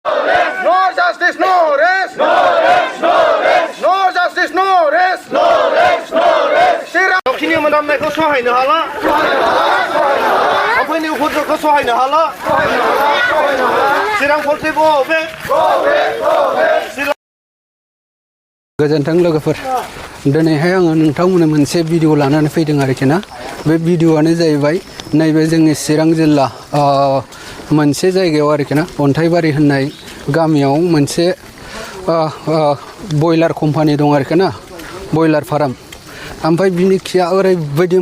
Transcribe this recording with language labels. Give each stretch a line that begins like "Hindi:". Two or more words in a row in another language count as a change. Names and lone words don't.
English: No justice, no rest. No rest, no rest. No justice, no rest. No rest, no rest.
Bodo: Sirang dokini मोनामनायखौ सहायनो हाला. आमफायनि उखुरखौ सहायनो हाला. Sirang polisi
English: go back. Go back, go back.
Bodo: गोजोन्थों लोगोफोर दिनैहाय आङो नोंथांमोननो मोनसे भिडिअ लानानै फैदों आरोखि ना बे भिडिअआनो जाहैबाय नैबे जोंनि चिरां जिल्ला मोनसे जायगायाव आरोखि ना अन्थाइबारि होननाय गामियाव मोनसे बयलार कम्पानि दं आरोखि ना बयलार फार्म ओमफ्राय बिनि खिया ओरैबायदि